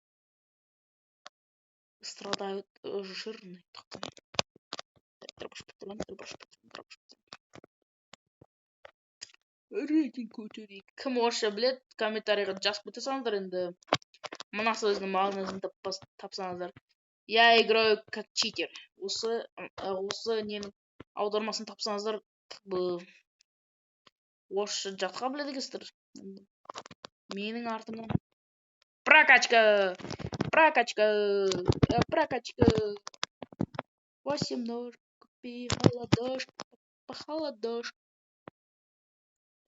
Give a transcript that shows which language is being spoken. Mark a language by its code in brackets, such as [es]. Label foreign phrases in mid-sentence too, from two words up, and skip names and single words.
[ru] Страдают жирный. [kk] Дробаш патрон. Рейтинг көтерейік. Кім орысша біледі, комментарийға жазып кете салыңдар енді. Мына сөздің мағынасын тапсаңыздар. [ru] Я играю как читер. [kk] Осы ненің аудармасын тапсаңыздар, орысша жатқа біледі екенсіздер. Менің артымнан прокачка. [ru] 8 нож, купи холодошки, холодошки.